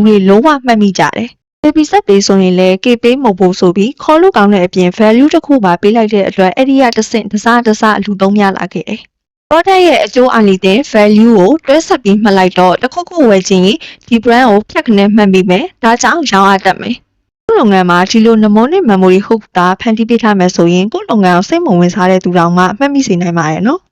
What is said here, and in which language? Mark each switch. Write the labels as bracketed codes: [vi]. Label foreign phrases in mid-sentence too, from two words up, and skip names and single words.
[my] တွေလုံးဝမှတ်မိကြတယ်။ [en] baby set [my] ပေးဆိုရင်လည်း KP မဟုတ်ဘူးဆိုပြီးခေါ်လို့ကောင်းတဲ့အပြင် value တစ်ခုပါပေးလိုက်တဲ့အတွက်အဲ့ဒီကတစ်စအလူသုံးများလာခဲ့တယ်။ product ရဲ့အကျိုးအာနိသင် value ကိုတွဲဆက်ပြီးမှတ်လိုက်တော့တစ်ခုခုဝယ်ခြင်းဒီ brand ကိုဖြတ်ကနေမှတ်ပြီးမယ်။ဒါကြောင့်ရောင်းရတတ်မယ်။ကိုလုပ်ငန်းမှာဒီလို [en] mnemonic memory hook [my] တာဖန်တီးပေးထားမယ်ဆိုရင်ကိုလုပ်ငန်းကိုစိတ်မဝင်စားတဲ့သူတောင်မှမှတ်မိစေနိုင်ပါတယ်နော်။